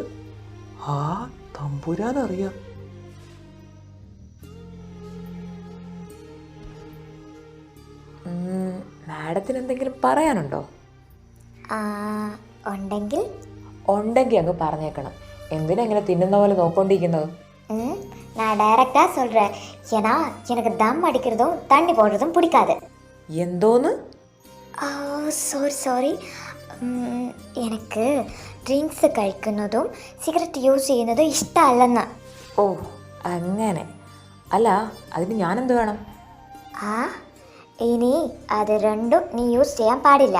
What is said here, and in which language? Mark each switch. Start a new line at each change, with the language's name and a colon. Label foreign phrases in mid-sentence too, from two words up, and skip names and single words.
Malayalam: തമ്പുരാനറിയാം. മാഡത്തിന് എന്തെങ്കിലും പറയാനുണ്ടോ? ഉണ്ടെങ്കിൽ അങ്ങ് പറഞ്ഞേക്കണം. എന്തിനാ ഇങ്ങനെ തിന്നുന്ന പോലെ നോക്കൊണ്ടിരിക്കുന്നത്?
Tamil: நான் டைரக்டா சொல்றேன். ஏன்னா எனக்கு தம் அடிக்கிறதும் தண்ணி போடுறதும் பிடிக்காது.
Malayalam: എന്തോന്ന്? സോറി. എനിക്ക് ഡ്രിങ്ക്സ് കഴിക്കുന്നതും സിഗരറ്റ് യൂസ് ചെയ്യുന്നതും ഇഷ്ടമല്ലെന്ന്. ഓ അങ്ങനെ. അല്ല, അതിന് ഞാനെന്ത് വേണം? ഇനി അത് രണ്ടും നീ യൂസ് ചെയ്യാൻ പാടില്ല.